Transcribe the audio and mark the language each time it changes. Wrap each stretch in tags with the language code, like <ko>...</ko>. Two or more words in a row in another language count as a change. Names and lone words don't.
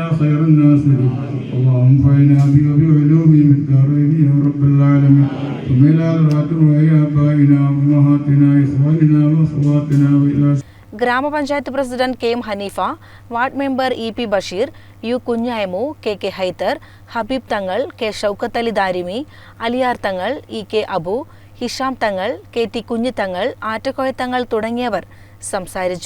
<ar>خير الناصرين اللهم انفعنا بعلومهم الدارين يا رب العالمين ثم إلى حضرات آبائنا وأمهاتنا إخواننا وأخواتنا وإلى</ar> <ml>ഗ്രാമപഞ്ചായത്ത് പ്രസിഡന്റ് കെ എം ഹനീഫ, വാർഡ് മെമ്പർ ഇ പി ബഷീർ, യു കുഞ്ഞായമു, കെ കെ ഹൈദർ, ഹബീബ് തങ്ങൾ, കെ ഷൗക്കത്ത് അലി ദാരിമി, അലിയാർ തങ്ങൾ, ഇ കെ അബു, ഹിഷാം തങ്ങൾ, കെ ടി കുഞ്ഞിത്തങ്ങൾ, ആറ്റക്കോയ തങ്ങൾ തുടങ്ങിയവർ സംസാരിച്ചു.</ml>